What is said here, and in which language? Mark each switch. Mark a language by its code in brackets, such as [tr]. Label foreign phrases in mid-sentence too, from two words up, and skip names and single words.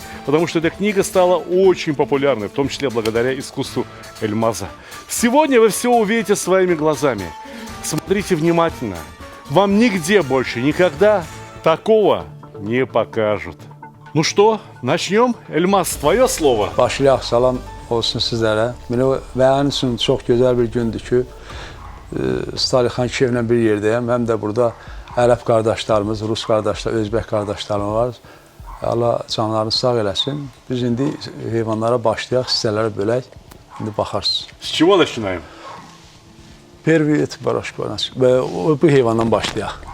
[ru] Потому что эта книга стала очень популярной, в том числе благодаря искусству Эльмаза. Сегодня вы все увидите своими глазами. Смотрите внимательно. Вам нигде больше никогда такого не покажут. Ну что, начнем? Эльмаз, твое слово. [az] Başlayaq, salam olsun sizlərə. Mənim üçün çox gözəl bir gündür ki, Salixan Kiyevlə bir yerdəyəm. Həm də burada ərəb qardaşlarımız, rus qardaşlar, özbək qardaşlarım var. Allah canlarını sağ eləsin. Biz indi heyvanlara başlayaq, hissələrə bölək. İndi baxarsınız. [ru] С чего начинаем? Первый et барашка. [az] Bu heyvandan başlayaq.